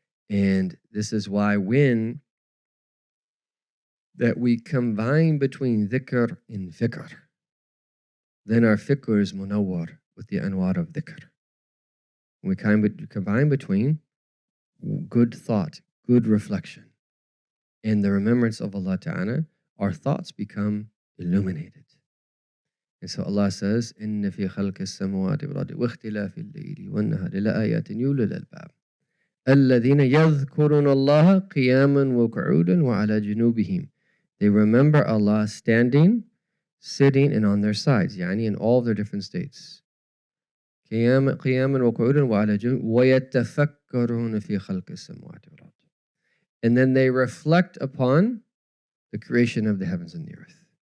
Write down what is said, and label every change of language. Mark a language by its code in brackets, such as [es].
[en] And this is why when that we combine between dhikr and fikr, then our fikr is munawwar with the anwar of dhikr. We combine between good thought, good reflection, and the remembrance of Allah Ta'ala, our thoughts become illuminated. [ar] And so Allah says, إِنَّ فِي خَلْقِ السَّمَوَاتِ وَالْأَرْضِ وَاخْتِلَافِ اللَّيْلِ وَالنَّهَارِ لَآيَاتٍ لِأُولِي الْأَلْبَابِ الَّذِينَ يَذْكُرُونَ اللَّهَ قِيَامًا وَقُعُودًا وَعَلَى جُنُوبِهِمْ. [en] They remember Allah standing, sitting, and on their sides, يعني in all of their different states. [ar] قِيَامًا وَقُعُودًا وَعَلَى جُنُوبِهِمْ وَيَتَفَكَّرُونَ فِي خَلْقِ السَّمَوَاتِ وَالْأَرْضِ. [en] And then they reflect upon the creation of the heavens and the earth.